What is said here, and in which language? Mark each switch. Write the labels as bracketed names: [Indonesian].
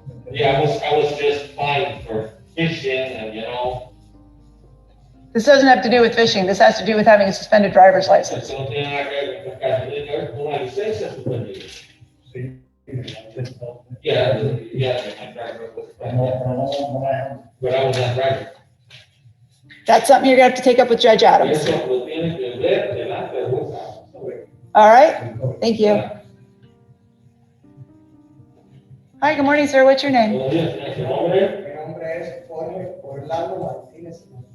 [English] Yeah, I was just fine for fishing and, you know. This doesn't have to do with fishing. This has to do with having a suspended driver's license. [Spanish] Eso no tiene nada que ver con una licencia suspendida. sí, [English] Yeah, my driver was suspended. But I was not driving. That's something you're gonna have to take up with Judge [Spanish] Y [English] Adams. [Spanish] eso lo tiene que ver delante del juez Adams. [English] All right? Thank you. Hi, good morning, sir. What's your name? [Spanish] Buenos días, señor. ¿Su nombre? Mi nombre es Jorge Orlando Martínez.